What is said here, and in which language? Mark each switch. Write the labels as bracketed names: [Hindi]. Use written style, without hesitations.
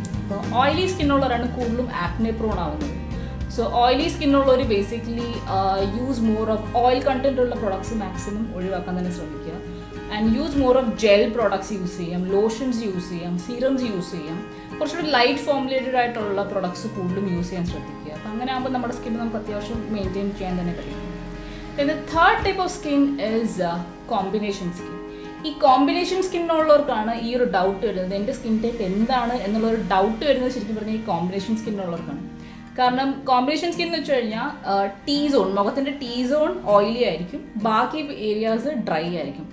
[Malayalam] അപ്പോൾ ഓയിലി സ്കിന്നുള്ളവരാണ് കൂടുതലും acne prone ആവുന്നത്. So oily സ്കിന്നുള്ളവർ basically use more of oil content ഉള്ള പ്രൊഡക്ട്സ് മാക്സിമം ഒഴിവാക്കാൻ തന്നെ ശ്രമിക്കുക. And use more of gel products use ചെയ്യാം, ലോഷൻസ് യൂസ് ചെയ്യാം, സീറംസ് യൂസ് ചെയ്യാം. കുറച്ചുകൂടി ലൈറ്റ് ഫോമുലേറ്റഡ് ആയിട്ടുള്ള പ്രൊഡക്ട്സ് കൂടുതലും യൂസ് ചെയ്യാൻ ശ്രദ്ധിക്കുക. അപ്പോൾ അങ്ങനെ ആകുമ്പോൾ നമ്മുടെ സ്കിൻ നമുക്ക് അത്യാവശ്യം മെയിൻറ്റെയിൻ ചെയ്യാൻ തന്നെ കഴിയും. [English] Then the third type of skin is combination skin. [Malayalam] ഈ കോമ്പിനേഷൻ സ്കിന്നുള്ളവർക്കാണ് ഈ ഒരു ഡൗട്ട് വരുന്നത്. എൻ്റെ സ്കിൻ ടൈപ്പ് എന്താണ് എന്നുള്ളൊരു ഡൗട്ട് വരുന്നത് ശരിക്കും പറഞ്ഞാൽ ഈ കോമ്പിനേഷൻ സ്കിന്നുള്ളവർക്കാണ്. കാരണം കോമ്പിനേഷൻ സ്കിൻ എന്ന് വെച്ച് കഴിഞ്ഞാൽ ടീ സോൺ, മുഖത്തിൻ്റെ ടീ സോൺ ഓയിലി ആയിരിക്കും, ബാക്കി ഏരിയാസ് ഡ്രൈ ആയിരിക്കും.